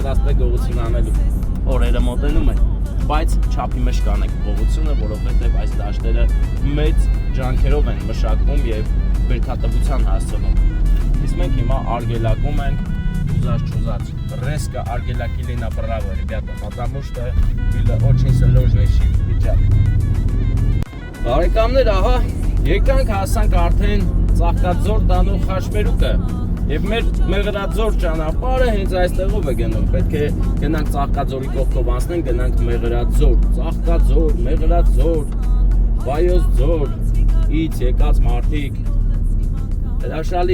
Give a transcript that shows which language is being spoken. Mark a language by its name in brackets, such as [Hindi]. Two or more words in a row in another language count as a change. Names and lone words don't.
[Armenian] է գողություն անելու։ Օրերը մոտենում են, բայց չափի մեջ կանենք գողությունը, որովհետև այս դաշտերը մեծ ջանքերով են մշակվում եւ բերքատվության հասցնում։ Իսկ մենք հիմա արգելակում ենք ուզած-չուզած։ Резко արգելակիլինա բրավո, [Russian] ребята, потому что было очень сложный [Armenian] վիճակ։ Բարեկամներ, ահա, եկանք հասանք արդեն Ծաղկաձոր տանող խաչմերուկը։ Եվ մեր Մեղրաձոր ճանապարհը հենց այստեղով է գնում։ Պետք է գնանք Ծաղկաձորի կողքով անցնենք, գնանք Մեղրաձոր, Ծաղկաձոր, Մեղրաձոր, Վայոց ձոր, ից եկած մարդիկ։ Հրաշալի